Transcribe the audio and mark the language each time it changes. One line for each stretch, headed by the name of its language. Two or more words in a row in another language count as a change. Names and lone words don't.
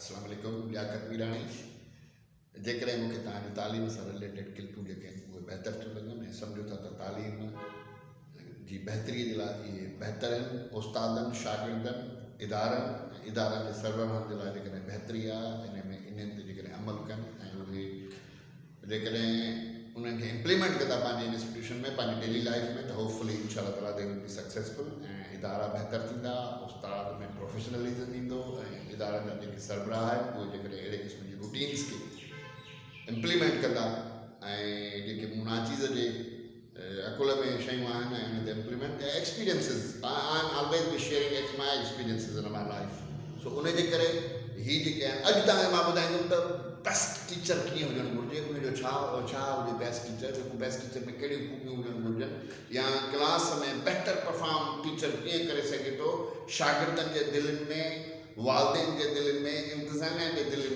Sindhi: अस्सलामुअलैकुम लियाकत मीरानी जेकॾहिं मूंखे तव्हांजी तालीम सां रिलेटेड क्लिपूं जेके आहिनि उहे बहितर थियूं लॻनि ऐं सम्झो था त तालीम जी बहितरीअ जे लाइ इहे बहितर आहिनि उस्तादनि शागिर्दनि इदारनि जे सरबराहनि जे लाइ जेकॾहिं बहितरी आहे इन्हनि ते जेकॾहिं अमल कनि ऐं उहे जेकॾहिं उन्हनि खे इम्प्लीमेंट कंदा पंहिंजे इंस्टीट्यूशन में पंहिंजी
English: daily life
Sindhi: में त होपफुली
Arabic: إن شاء الله تعالى
English: they will be successful
Sindhi: ऐं इदारा बहितर थींदा उस्ताद में प्रोफेशनलिज़म ईंदो ऐं इदारनि जा जेके सरबराह आहिनि उहे जेकॾहिं अहिड़े क़िस्म जी रूटीन्स खे इम्प्लीमेंट कंदा ऐं जेके मुनाचीज़ जे अकुल में शयूं आहिनि ऐं उन ते इम्प्लीमेंट एक्सपीरियंसिस
English: I am always be sharing my experiences in my life so
Sindhi: उनजे करे हीअ जेके आहिनि अॼु तव्हांखे मां ॿुधाईंदुमि त
English: best teacher
Sindhi: कीअं हुजणु घुरिजे उनजो छा हुजे
English: best teacher
Sindhi: जेको
English: best teacher
Sindhi: में कहिड़ियूं खूबियूं हुजणु घुरिजनि या क्लास में बहितर परफॉर्म टीचर कीअं करे सघे थो शागिर्दनि जे दिलनि में वालदेन जे दिलनि में इंतज़ामिया जे दिलनि